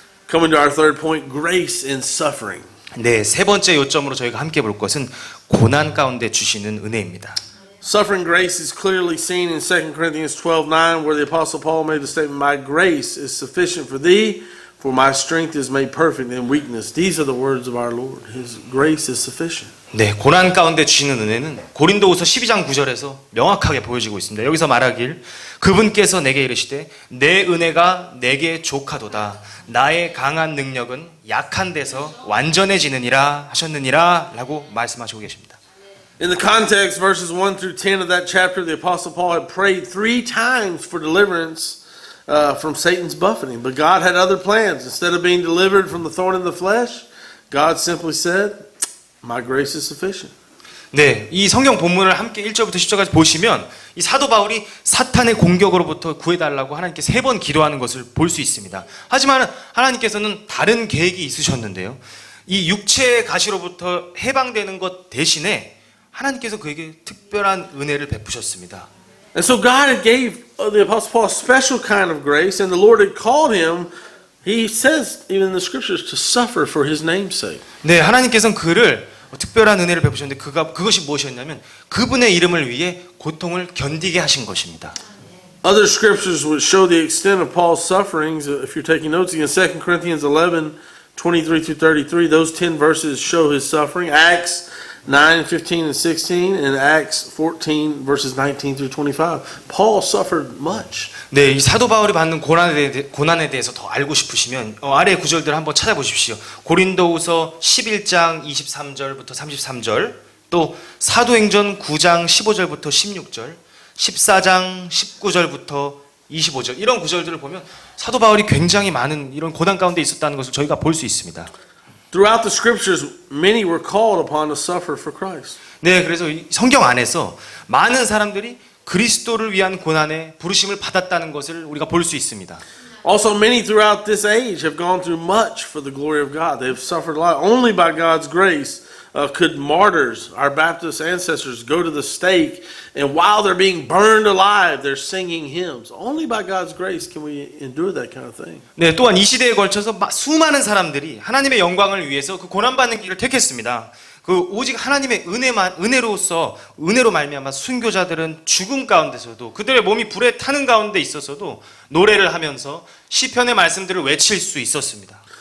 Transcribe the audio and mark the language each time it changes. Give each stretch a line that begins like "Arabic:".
English: Coming to our third point, grace in suffering.
Korean: 네, 세 번째 요점으로 저희가 함께 볼 것은 고난 가운데 주시는 은혜입니다.
English: Suffering grace is clearly seen in 2 Corinthians 12:9, where the Apostle Paul made the statement, "My grace is sufficient for thee, for my strength is made perfect in weakness." These are the words of our Lord. His grace is sufficient.
Korean: 네, 고난 가운데 주시는 은혜는 고린도후서 12장 9절에서 명확하게 보여지고 있습니다. 여기서 말하길 그분께서 내게 이르시되 내 은혜가 내게 족하도다. 나의 강한 능력은 약한 데서 완전해지느니라 하셨느니라 라고 말씀하시고 계십니다.
English: In the context, verses 1 through 10 of that chapter, the Apostle Paul had prayed 3 times for deliverance from Satan's buffeting. But God had other plans. Instead of being delivered from the thorn in the flesh, God simply said, "My grace is sufficient."
Korean: 네, 이 성경 본문을 함께 1절부터 10절까지 보시면 이 사도 바울이 사탄의 공격으로부터 구해달라고 하나님께 3번 기도하는 것을 볼 수 있습니다. 하지만 하나님께서는 다른 계획이 있으셨는데요. 이 육체의 가시로부터 해방되는 것 대신에 하나님께서 그에게 특별한 은혜를 베푸셨습니다.
English: And so God had gave the Apostle Paul a special kind of grace, and the Lord had called him, he says even in the scriptures, to suffer for his name's sake.
Korean: 네, 하나님께서는 그를 특별한 은혜를 베푸셨는데 그것이 무엇이었냐면 그분의 이름을 위해 고통을 견디게 하신 것입니다.
English: Other scriptures would show the extent of Paul's sufferings. If you're taking notes again, 2 Corinthians 11, 23 through 33, those 10 verses show his suffering. Acts 9, 15, and 16, and Acts 14, verses 19 through 25. Paul suffered much.
Korean: 네, 이 사도 바울이 받는 고난에 대해서 더 알고 싶으시면 아래 구절들을 한번 찾아보십시오. 고린도후서 11장 23절부터 33절, 또 사도행전 9장 15절부터 16절, 14장 19절부터 25절 이런 구절들을 보면 사도 바울이 굉장히 많은 이런 고난 가운데 있었다는 것을 저희가 볼 수 있습니다.
English: Throughout the scriptures, many were called upon to suffer for Christ.
Korean: 네, 그래서 이 성경 안에서 많은 사람들이 그리스도를 위한 고난에 부르심을 받았다는 것을 우리가 볼 수 있습니다.
English: Also, many throughout this age have gone through much for the glory of God. They have suffered a lot. Only by God's grace could martyrs, our Baptist ancestors, go to the stake, and while they're being burned alive, they're singing hymns. Only by God's grace can we endure that kind of thing.
Korean: 네, 또한 이 시대에 걸쳐서 수많은 사람들이 하나님의 영광을 위해서 그 고난받는 길을 택했습니다. 그 오직 하나님의 은혜로 말미암아 순교자들은 죽음 가운데서도 그들의 몸이 불에 타는 가운데 있어서도 노래를 하면서 시편의 말씀들을 외칠 수 있었습니다.